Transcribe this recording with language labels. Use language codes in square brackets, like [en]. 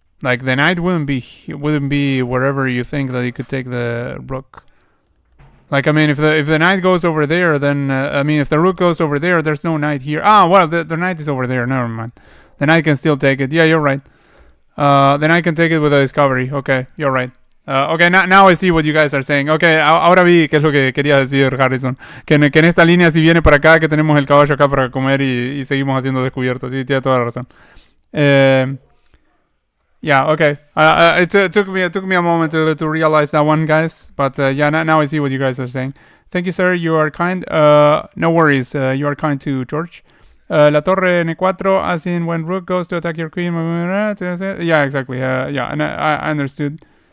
[en] Like, the knight wouldn't be wherever you think that you could take the rook. Like, I mean, if the knight goes over there, then, I mean, if the rook goes over there, there's no knight here. Ah, well, the knight is over there. Never mind. The knight can still take it. Yeah, you're right. The knight can take it with a discovery. Okay, you're right. Okay, now I see what you guys are saying. [es] Okay, ahora vi qué es lo que quería decir Harrison. Que en esta línea, si viene para acá, que tenemos el caballo acá para comer y seguimos haciendo descubiertos. Sí, tiene toda la razón. [en] Yeah, okay. It took me a moment to realize that one, guys. But yeah, now I see what you guys are saying. Thank you, sir. You are kind. No worries. You are kind too, George. La torre n4, as in when rook goes to attack your queen. Yeah, exactly. Yeah, and I understood.